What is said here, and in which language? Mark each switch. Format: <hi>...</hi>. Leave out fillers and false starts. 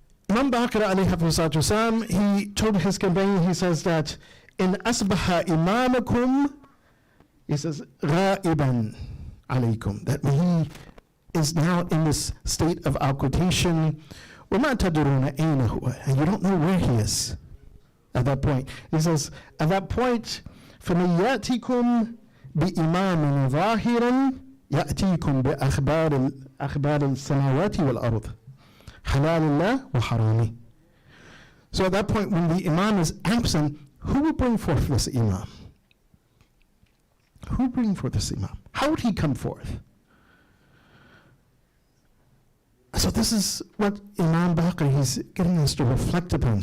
<en>Imam Baqir alayhi salatu wasalam, he told his companion, he says that,</en> <ar>in asbaha imamakum,</ar> <en>he says,</en> <ar>ghaiban alaykum,</ar> <en>that when he is now in this state of occultation,</en> <ar>وَمَا تَدْرُونَ أَيْنَ هُوَ,</ar> <en>and you don't know where he is at that point. He says, at that point,</en> <ar>فَمَنْ يَأْتِكُمْ بِإِمَامٍ ظَاهِرٍ يَأْتِيكُمْ بِأَخْبَارِ السَّمَاوَاتِ وَالْأَرْضِ حَلَالِ اللَّهِ وَحَرَامِهِ.</ar> <en>So at that point, when the Imam is absent, who will bring forth this Imam? Who will bring forth this Imam? How would he come forth? So this is what Imam Baqir is getting us to reflect upon.</en>